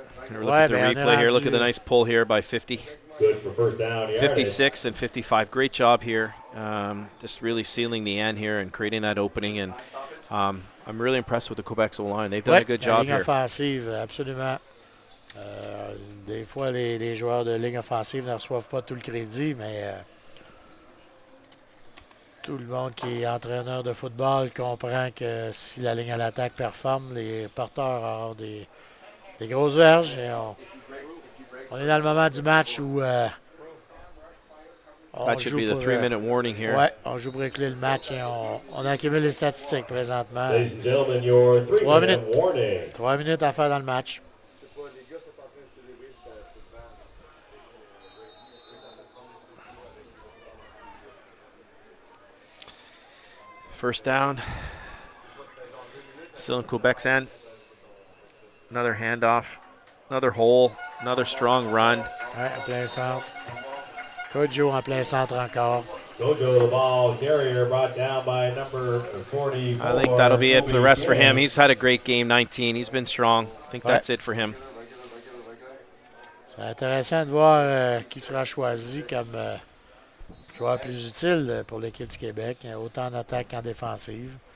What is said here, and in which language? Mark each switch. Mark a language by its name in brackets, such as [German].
[English] Look at the replay here. Look at the nice pull here by 50. Good for first down. 56 and 55. Great job here. Just really sealing the end here and creating that opening. And I'm really impressed with the Quebec's O-line. They've done a good job [French] ligne [English] here. [French] Offensive, absolument. Des fois, les joueurs de ligne offensive ne reçoivent pas tout le crédit, mais tout le monde qui est entraîneur de football comprend que si la ligne à l'attaque performe, les porteurs auront des grosses verges. Et on est dans le moment du match où [English] That should be the 3-minute warning here. [French] Ouais, on joue pour écouler le match et on accumule les statistiques présentement. 3 minutes. 3 minutes à faire dans le match. [English] First down. Still in Quebec's end. Another handoff. Another hole. Another strong run. [French] Ouais, en plein centre. Kojo en plein centre encore. [English] Kojo, the ball carrier brought down by number 44. I think that'll be it for the rest for him. He's had a great game, 19. He's been strong. I think that's it for him. [French] C'est intéressant de voir qui sera choisi comme joueur plus utile pour l'équipe du Québec, autant en attaque qu'en défensive.